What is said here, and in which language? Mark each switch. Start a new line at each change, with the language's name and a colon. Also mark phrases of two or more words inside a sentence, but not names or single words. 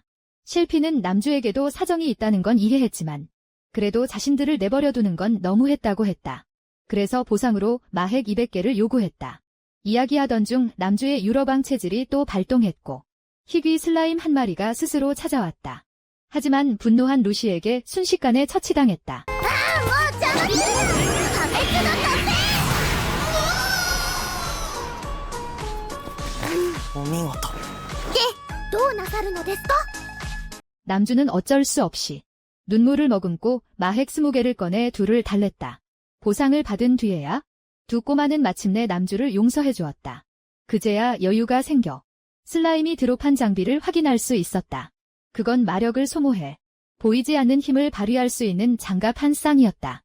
Korean: 실피는 남주에게도 사정이 있다는 건 이해했지만 그래도 자신들을 내버려두는 건 너무했다고 했다. 그래서 보상으로 마핵 200개를 요구했다. 이야기하던 중 남주의 유러방 체질이 또 발동했고 희귀 슬라임 한 마리가 스스로 찾아왔다. 하지만 분노한 루시에게 순식간에 처치당했다.
Japanese: もう邪魔するな破滅の突お見事。でどうなさるのですか？
Korean: 남주는 어쩔 수 없이 눈물을 머금고 마핵 20개를 꺼내 둘을 달랬다. 보상을 받은 뒤에야 두 꼬마는 마침내 남주를 용서해 주었다. 그제야 여유가 생겨 슬라임이 드롭한 장비를 확인할 수 있었다. 그건 마력을 소모해 보이지 않는 힘을 발휘할 수 있는 장갑 한 쌍이었다.